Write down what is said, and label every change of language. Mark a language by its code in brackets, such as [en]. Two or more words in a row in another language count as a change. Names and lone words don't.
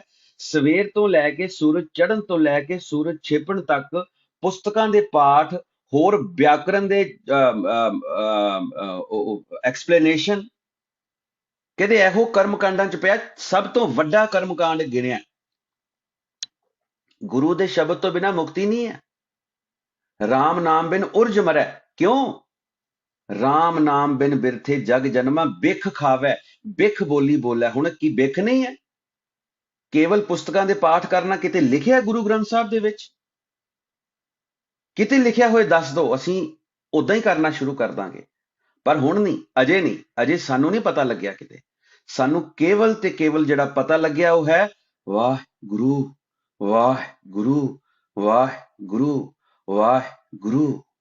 [pa] ਸਵੇਰ ਤੋਂ ਲੈ ਕੇ ਸੂਰਜ ਚੜ੍ਹਨ ਤੋਂ ਲੈ ਕੇ ਸੂਰਜ ਛਿਪਣ ਤੱਕ ਪੁਸਤਕਾਂ ਦੇ ਪਾਠ, ਹੋਰ ਵਿਆਕਰਣ ਦੇ ਐਕਸਪਲੇਨੇਸ਼ਨ। ਕਹਿੰਦੇ ਇਹੋ ਕਰਮਕਾਂਡਾਂ ਚ ਪਿਆ। ਸਭ ਤੋਂ ਵੱਡਾ ਕਰਮਕਾਂਡ ਗਿਣਿਆ। ਗੁਰੂ ਦੇ ਸ਼ਬਦ ਤੋਂ ਬਿਨਾਂ ਮੁਕਤੀ ਨਹੀਂ ਹੈ। ਰਾਮ ਨਾਮ ਬਿਨ ਉਰਜ ਮਰੈ। ਕਿਉਂ? ਰਾਮ ਨਾਮ ਬਿਨ ਬਿਰਥੇ ਜਗ ਜਨਮਾ ਬਿਖ ਖਾਵੈ ਬਿਖ ਬੋਲੀ ਬੋਲੈ। ਹੁਣ ਕੀ ਬਿਖ ਨਹੀਂ ਹੈ? ਕੇਵਲ ਪੁਸਤਕਾਂ ਦੇ ਪਾਠ ਕਰਨਾ ਕਿਤੇ ਲਿਖਿਆ ਗੁਰੂ ਗ੍ਰੰਥ ਸਾਹਿਬ ਦੇ ਵਿੱਚ? ਕਿਤੇ ਲਿਖਿਆ ਹੋਏ ਦੱਸ ਦਿਓ, ਅਸੀਂ ਉਦਾਂ ਹੀ ਕਰਨਾ ਸ਼ੁਰੂ ਕਰ ਦਾਂਗੇ। ਪਰ ਹੁਣ ਨਹੀਂ, ਅਜੇ ਸਾਨੂੰ ਨਹੀਂ ਪਤਾ ਲੱਗਿਆ ਕਿਤੇ। ਸਾਨੂੰ ਕੇਵਲ ਤੇ ਕੇਵਲ ਜਿਹੜਾ ਪਤਾ ਲੱਗਿਆ ਉਹ ਹੈ ਵਾਹਿਗੁਰੂ, ਵਾਹਿਗੁਰੂ, ਵਾਹਿਗੁਰੂ, ਵਾਹਿਗੁਰੂ।